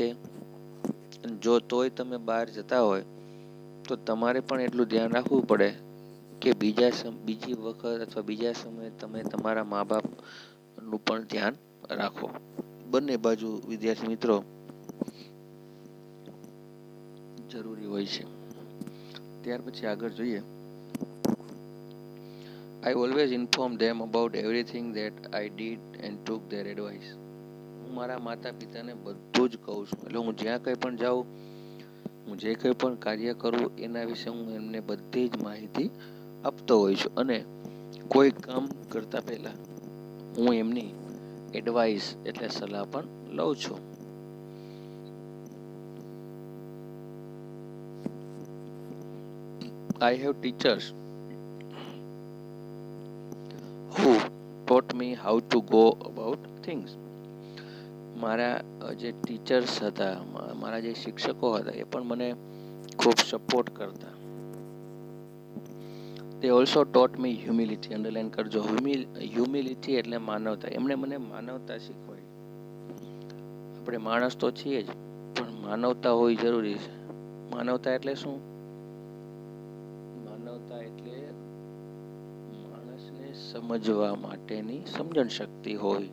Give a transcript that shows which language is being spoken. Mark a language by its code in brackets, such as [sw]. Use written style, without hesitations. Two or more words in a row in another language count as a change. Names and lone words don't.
[gu] જો તોય તમે બહાર જતા હોય તો તમારે પણ એટલું ધ્યાન રાખવું પડે કે બીજી વખત અથવા બીજા સમયે તમે તમારા મા બાપનું પણ ધ્યાન રાખો. બંને બાજુ વિદ્યાર્થી મિત્રો જરૂરી હોય છે. ત્યાર પછી આગળ જોઈએ. [en] I always inform them about everything that I did and took their advice. [gu] હું મારા માતા પિતાને બધું જ કહું છું. એટલે હું જ્યાં કંઈ પણ જાઉં, હું જે કંઈ પણ કાર્ય કરું એના વિશે હું એમને બધી જ માહિતી આપતો હોઉં છું. અને કોઈ કામ કરતા પહેલા હું એમની એડવાઇસ એટલે સલાહ પણ લઉં છું. [en] I have teachers who taught me how to go about things. [gu] મારા જે ટીચર્સ હતા, મારા જે શિક્ષકો હતા એ પણ મને ખૂબ સપોર્ટ કરતા. [en] They also taught me humility. [gu] અંડરલાઈન કરજો. હ્યુમિલિટી એટલે માનવતા. એમણે મને માનવતા શીખવાડી. આપણે માણસ તો છીએ જ, પણ માનવતા હોવી જરૂરી છે. માનવતા એટલે શું? માનવતા એટલે માણસને સમજવા માટેની સમજણ શક્તિ હોય.